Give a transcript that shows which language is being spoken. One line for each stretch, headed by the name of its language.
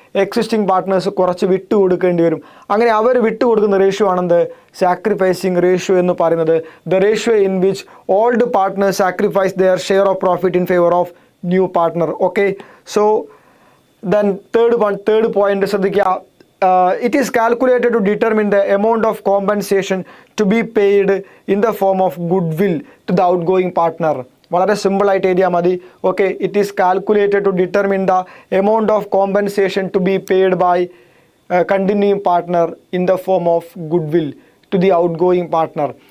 Malayalam: Existing partners കുറച്ച് വിട്ടുകൊടുക്കേണ്ടി വരും. അങ്ങനെ അവർ വിട്ടുകൊടുക്കുന്ന റേഷ്യോ ആണെന്ത്?
English: sacrificing ratio
Malayalam: എന്ന് പറയുന്നത്.
English: The ratio in which old partners sacrifice their share of profit in favour of new partner. Okay, so then third point
Malayalam: ശ്രദ്ധിക്കുക.
English: It is calculated to determine the amount of compensation to be paid in the form of goodwill to the outgoing partner.
Malayalam: വളരെ simple ആയിട്ട് എഴുതിയാൽ മതി.
English: Okay, it is calculated to determine the amount of compensation to be paid by continuing partner in the form of goodwill to the outgoing partner.